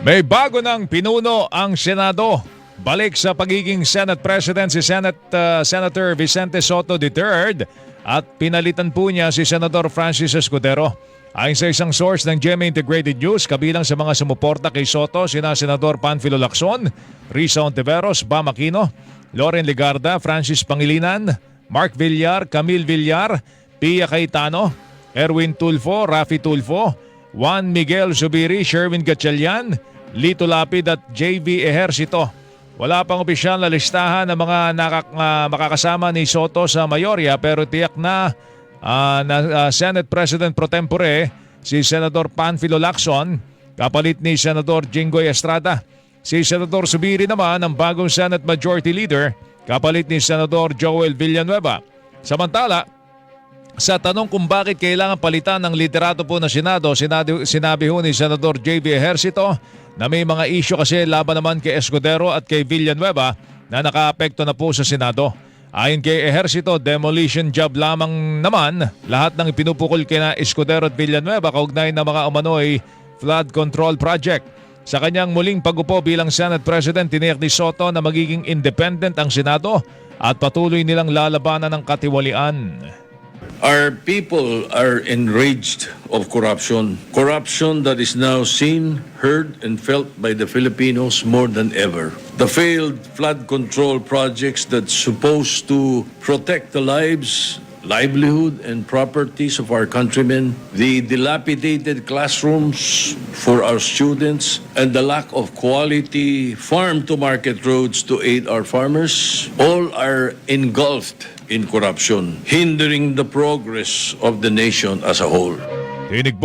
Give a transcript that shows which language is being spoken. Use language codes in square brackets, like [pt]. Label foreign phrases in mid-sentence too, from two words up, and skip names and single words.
[tl] May bago ng pinuno ang Senado. Balik sa pagiging [en] Senate President [tl] si Senator Vicente Sotto III at pinalitan po niya si Senador Francis Escudero. Ayon sa isang source ng GMA Integrated News, kabilang sa mga sumuporta kay Sotto sina Senador Panfilo Lacson, Risa Ontiveros, Bam Aquino, Loren Legarda, Francis Pangilinan, Mark Villar, Camille Villar, Pia Cayetano, Erwin Tulfo, Rafi Tulfo, Juan Miguel Zubiri, Sherwin Gatchalian, Lito Lapid at JV Ejercito. Wala pang opisyal na listahan ng mga makakasama ni Sotto sa mayorya pero tiyak na [en] Senate President Pro Tempore [tl] si Senador Panfilo Lacson kapalit ni Senador Jinggoy Estrada. Si Senador Zubiri naman ang bagong [en] Senate Majority Leader [tl] kapalit ni Senador Joel Villanueva. Samantala, sa tanong kung bakit kailangan palitan ng liderato po ng Senado, sinabi ho ni Senador JV Ejercito na may mga isyu kasi laban naman kay Escudero at kay Villanueva na nakaapekto na po sa Senado. Ayon kay Ejercito, [en] demolition job [tl] lamang naman lahat ng ipinupukol kina Escudero at Villanueva kaugnay ng mga umano'y [en] flood control project. [tl] Sa kanyang muling pag-upo bilang [en] Senate President, [tl] tiniyak ni Sotto na magiging independent ang Senado at patuloy nilang lalabanan ng katiwalian. [en] Our people are enraged of corruption. Corruption that is now seen, heard, and felt by the Filipinos more than ever. The failed flood control projects that's supposed to protect the lives, livelihood, and properties of our countrymen, the dilapidated classrooms for our students, and the lack of quality farm-to-market roads to aid our farmers, all are engulfed in corruption, hindering the progress of the nation as a whole.